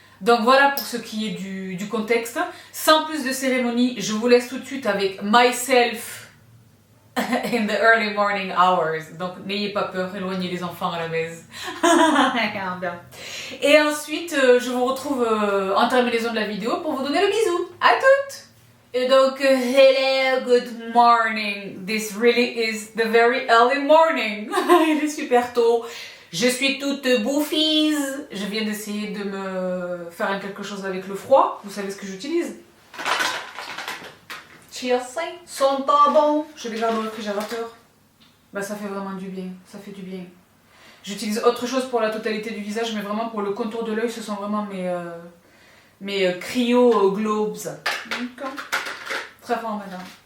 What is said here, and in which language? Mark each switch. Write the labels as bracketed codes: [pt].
[fr] Donc voilà pour ce qui est du contexte. Sans plus de cérémonie, je vous laisse tout de suite avec [en] myself in the early morning hours. [fr] Donc n'ayez pas peur, éloignez les enfants à la maison. Et ensuite, je vous retrouve en terminaison de la vidéo pour vous donner le bisou. À toutes! Et donc, [en] hello, good morning. This really is the very early morning. [fr] Il est super tôt. Je suis toute bouffise. Je viens d'essayer de me faire quelque chose avec le froid. Vous savez ce que j'utilise? Cheers, sont pas bons. Je les garde au réfrigérateur. Bah ça fait vraiment du bien. Ça fait du bien. J'utilise autre chose pour la totalité du visage, mais vraiment pour le contour de l'œil, ce sont vraiment mes Cryo Globes. Très fort, madame.